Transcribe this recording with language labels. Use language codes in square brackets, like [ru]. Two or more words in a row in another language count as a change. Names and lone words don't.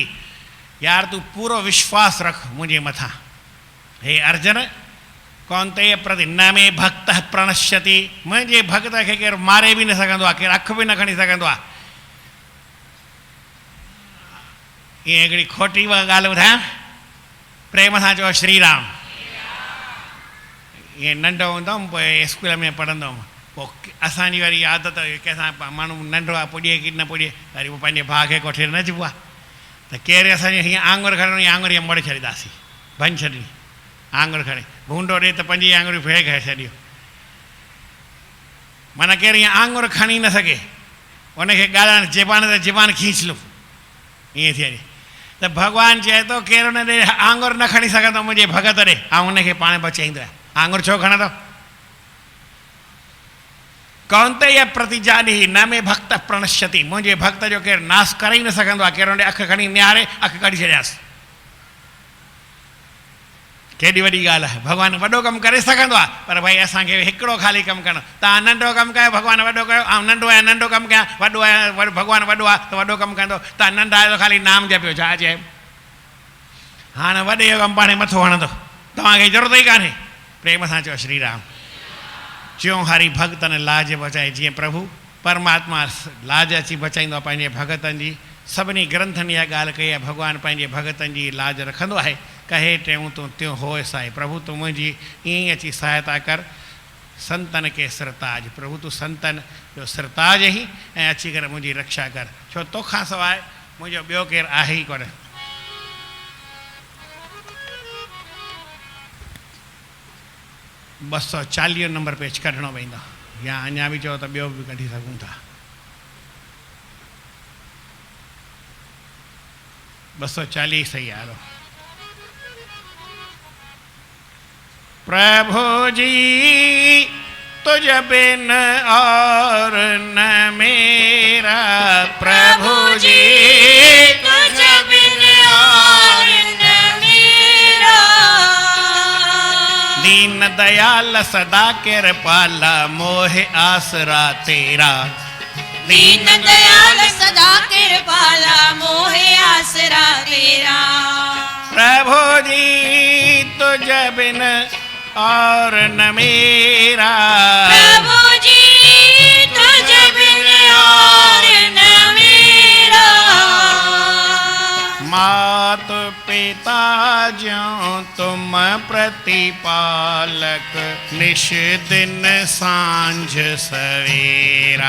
[sd] यार तू पूरो विश्वास रख मुझे मथा। [sa] हे अर्जुन कौन्तेय प्रति न में भक्त प्रणश्यति। [sd] मुझे भक्त खे केर मारे भी न सघंदो आहे, केर अख भी न खणी सघंदो आहे। ये हिकिड़ी खोटी ॻाल्हि ॿुधायां, प्रेम सां चओ श्री राम। ये नंढो हूंदो हुउमि पोइ स्कूल में पढ़ंदो हुउमि, पोइ असांजी वरी आदत कंहिंसां माण्हू नंढो आहे पुॼे की न पुॼे, वरी पोइ पंहिंजे भाउ खे कोठे न अचिबो आहे। त केरु असांजे हीअं आङुर खणणी, आङुर हीअं मोड़े छॾींदासीं, भञ छॾी आङुर खणे, भूंडो ॾे त पंजी आङुरियूं फे खाए छॾियो। माना केरु हीअं आङुर खणी न सघे, उनखे ॻाल्हाइण ज़बान ते ज़बान खींच लो, ईअं थिए। त भॻवानु चए थो केरु हुन ॾे आङुर न खणी सघंदो मुंहिंजे भॻत ॾे, ऐं हुनखे पाण बचाईंदो आहे। आङुर छो खणंदो? [sa] कौन्तेय प्रति जानिहि न में भक्त प्रणश्यति। [sd] मुंहिंजे भक्त जो केरु नाश करे ई न सघंदो आहे। केरु हुन अखि खणी निहारे अखि कढी छॾियासि। केॾी वॾी ॻाल्हि आहे। भॻवानु वॾो कमु करे सघंदो आहे, पर भई असांखे हिकिड़ो ख़ाली कमु करणो। तव्हां नंढो कमु कयो भॻवानु वॾो कयो, ऐं नंढो आहियां नंढो कमु कयां, वॾो आहियां भॻवानु वॾो आहे त वॾो कमु कंदो। तव्हां नंढा आहियो त ख़ाली नाम जपियो, छा चए। हाणे वॾे जो कमु पाणे मथो हणंदो, तव्हांखे ज़रूरत ई कान्हे। प्रेम सां चओ श्री राम। [hi] ज्यों हरि भगतन लाज बचाए, [sd] जीअं प्रभु परमात्मा लाज अची बचाईंदो आहे पंहिंजे भगतनि जी। सभिनी ग्रंथनि इहा ॻाल्हि कई आहे, भॻवानु पंहिंजे भगतनि जी लाज रखंदो आहे। [hi] कहे टेऊं तूं त्यों होए साईं। [sd] प्रभु तूं मुंहिंजी ईअं ई अची सहायता कर। [hi] संतन के सिरताज, [sd] प्रभु तूं संतन जो सिरताज ई, ऐं अची करे मुंहिंजी रक्षा कर। छो तोखां सवाइ मुंहिंजो ॿियो केरु आहे ई कोन। 240 नंबर पेज कढणो पवंदो, या अञा बि चओ त ॿियो बि कढी सघूं था। 240 सही आहे। [hi] प्रभु जी तुझ बिन और न मेरा, प्रभु जी तुझ बिन और न मेरा। दीन दयाल सदा कृपाला मोहे आसरा तेरा। दीन दयाल सदा कृपाला मोहे आसरा तेरा। प्रभु जी तुझ बिन और न मेरा, प्रभु जी तुझ बिन और न मेरा। मात पिता ज्यों तुम प्रतिपालक, निश दिन सांझ सवेरा।